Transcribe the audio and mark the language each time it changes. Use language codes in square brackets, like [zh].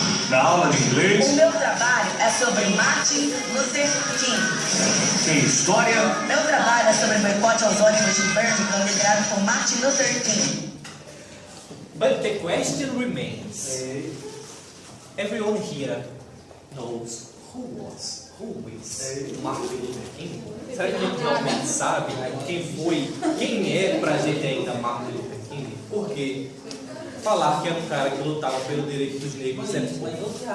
[pt] Na aula de inglês, O meu trabalho é sobre Martin Luther King. em história, Meu trabalho é sobre o boicote aos ônibus de Birmingham liderado por Martin Luther King. [en] But the question remains. Everyone here knows who is Martin Luther King? [pt] Será que a gente realmente sabe quem é pra gente ainda Martin Luther King? Porque falar que era um cara que lutava pelo direito dos negros é pouco.